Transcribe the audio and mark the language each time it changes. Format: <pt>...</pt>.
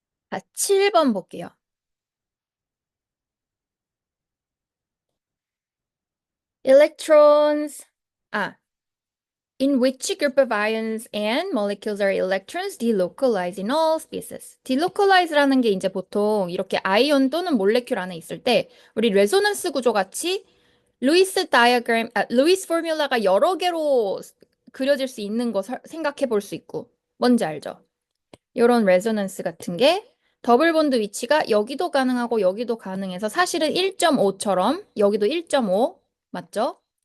<ko>자, 7번 볼게요. electrons, 아,</ko> <en>In which group of ions and molecules are electrons delocalized in all species?</en> <ko>delocalize라는 게 이제 보통 이렇게 아이온 또는 몰레큘 안에 있을 때 우리 레소넌스 구조 같이 루이스 포뮬라가 여러 개로 그려질 수 있는 거 생각해 볼 수 있고 뭔지 알죠? 이런 레소넌스 같은 게 더블 본드 위치가 여기도 가능하고 여기도 가능해서 사실은 1.5처럼 여기도 1.5 맞죠?</ko>